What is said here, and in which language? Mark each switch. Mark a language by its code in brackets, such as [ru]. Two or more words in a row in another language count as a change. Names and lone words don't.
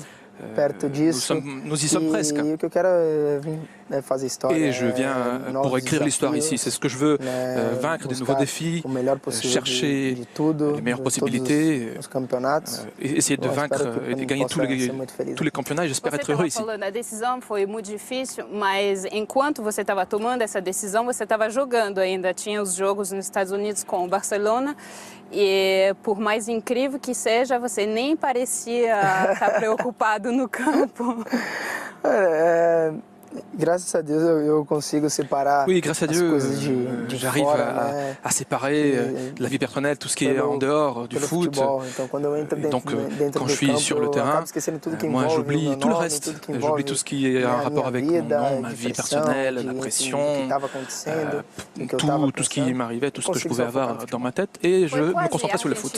[fr] Nous y sommes presque. Et je viens pour écrire l'histoire ici. C'est ce que je veux, vaincre de nouveaux défis, chercher les meilleures possibilités, essayer de vaincre et de gagner tous les campeonatos. Et j'espère être heureux ici. [pt] A decisão foi muito difícil, mas enquanto você estava tomando essa decisão, você estava jogando ainda. Tinha os jogos nos Estados Unidos com o Barcelona. E por mais incrível que seja, você nem parecia estar preocupado no campo. Graças a Deus eu consigo separar. [fr] Oui, grâce à Dieu, j'arrive à séparer la vie personnelle, tout ce qui est en dehors du foot. Donc, quand je suis sur le terrain, moi j'oublie tout le reste. J'oublie tout ce qui est en rapport avec mon nom, ma vie personnelle, la pression, tout ce qui m'arrivait, tout ce que je pouvais avoir dans ma tête, et je me concentrais sur le foot.